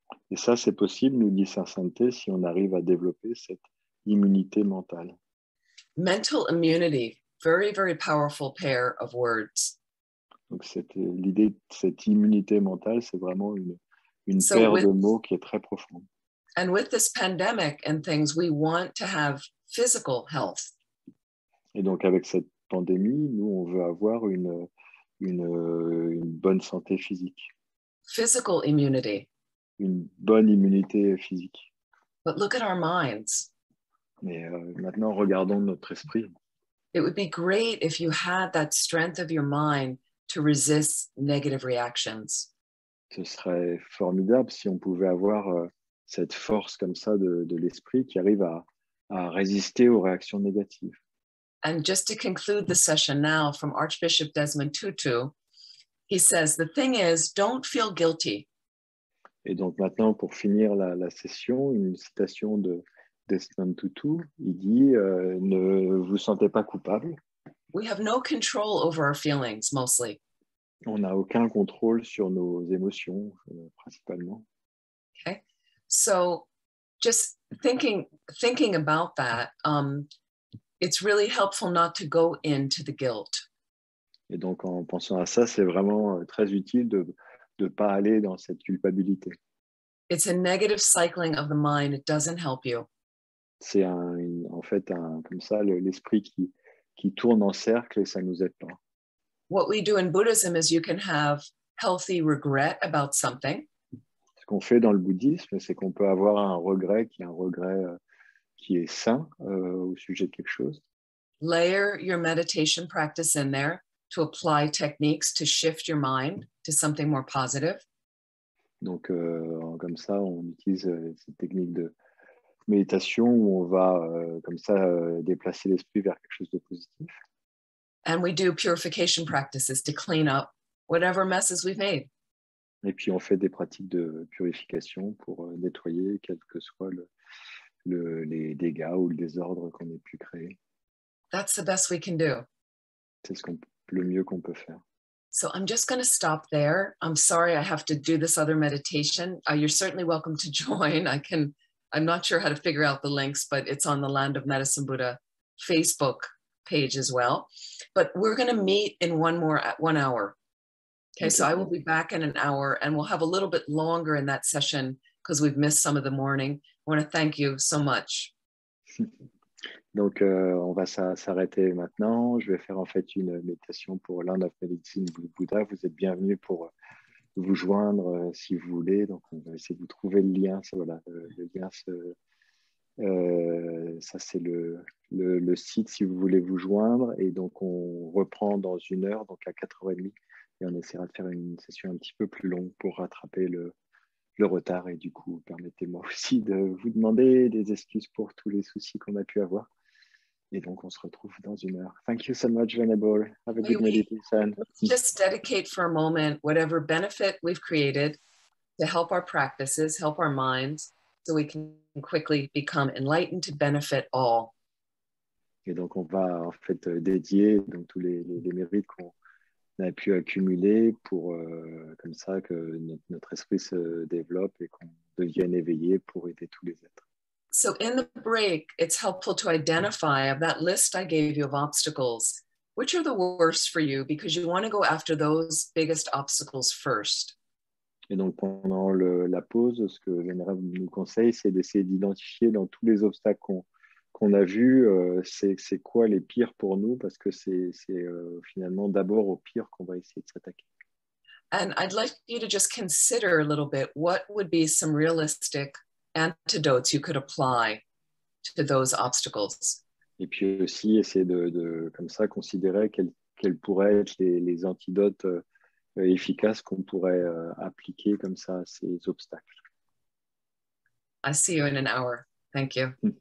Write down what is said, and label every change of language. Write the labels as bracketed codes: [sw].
[fr] Et ça, c'est possible, nous dit sa sainteté, si on arrive à développer cette immunité mentale. [en] Mental immunity, very, very powerful pair of words. [fr] Donc, l'idée de cette immunité mentale, c'est vraiment une paire de mots qui est très profonde. [en] And with this pandemic and things, we want to have physical health. [fr] Et donc, avec cette pandémie, nous, on veut avoir une bonne santé physique. [en] Physical immunity. [fr] Une bonne immunité physique. [en] But look at our minds. [fr] Mais maintenant, regardons notre esprit. [en] It would be great if you had that strength of your mind to resist negative reactions. [fr] Ce serait formidable si on pouvait avoir cette force comme ça de l'esprit qui arrive à résister aux réactions négatives. [en] And just to conclude the session now, from Archbishop Desmond Tutu, he says, the thing is, don't feel guilty. [fr] Et donc maintenant, pour finir la session, une citation de Desmond Tutu, il dit ne vous sentez pas coupable. [en] We have no control over our feelings, mostly. [fr] On n'a aucun contrôle sur nos émotions, principalement. [en] Okay, so just thinking about that, it's really helpful not to go into the guilt. [fr] Et donc en pensant à ça, c'est vraiment très utile de ne pas aller dans cette culpabilité. [en] It's a negative cycling of the mind. It doesn't help you. [fr] C'est en fait comme ça l'esprit qui tourne en cercle et ça ne nous aide pas. [en] What we do in Buddhism is you can have healthy regret about something. [fr] Ce qu'on fait dans le bouddhisme, c'est qu'on peut avoir un regret qui est sain au sujet de quelque chose. [en] Layer your meditation practice in there to apply techniques to shift your mind to something more positive. [fr] Donc, comme ça, on utilise cette technique de méditation où on va comme ça déplacer l'esprit vers quelque chose de positif. [en] And we do purification practices to clean up whatever messes we've made. [fr] Et puis on fait des pratiques de purification pour nettoyer quel que soit les dégâts ou le désordre qu'on ait pu créer. [en] That's the best we can do. [fr] C'est le mieux qu'on peut faire. [en] So I'm just going to stop there. I'm sorry I have to do this other meditation. You're certainly welcome to join. I'm not sure how to figure out the links, but it's on the Land of Medicine Buddha Facebook page as well. But we're going to meet in 1 hour. Okay, so I will be back in an hour and we'll have a little bit longer in that session because we've missed some of the morning. I want to thank you so much. [fr] Donc, on va s'arrêter maintenant. Je vais faire en fait une méditation pour Land of Medicine Buddha. Vous êtes bienvenus pour vous joindre si vous voulez. Donc, on va essayer de vous trouver le lien. Ça, voilà, le lien, ça c'est le site si vous voulez vous joindre. Et donc, on reprend dans 1 heure, donc à 4h30. Et on essaiera de faire une session un petit peu plus longue pour rattraper le retard. Et du coup, permettez-moi aussi de vous demander des excuses pour tous les soucis qu'on a pu avoir. Et donc, on se retrouve dans 1 heure. [en] Thank you so much, Venerable. Have a good meditation. Let's just dedicate for a moment whatever benefit we've created to help our practices, help our minds, so we can quickly become enlightened to benefit all. [fr] Et donc, on va en fait dédier donc, tous les mérites qu'on a pu accumuler pour comme ça que notre esprit se développe et qu'on devienne éveillé pour aider tous les êtres. [en] So in the break, it's helpful to identify of that list I gave you of obstacles, which are the worst for you because you want to go after those biggest obstacles first. [fr] Et donc pendant la pause, ce que Vénérable nous conseille, c'est d'essayer d'identifier dans tous les obstacles qu'on a vus, c'est quoi les pires pour nous, parce que c'est finalement d'abord au pire qu'on va essayer de s'attaquer. [en] And I'd like you to just consider a little bit what would be some realistic antidotes you could apply to those obstacles. [fr] Et puis aussi essayer de comme ça considérer quels pourraient être les antidotes efficaces qu'on pourrait appliquer comme ça à ces obstacles. [en] I see you in an hour. Thank you.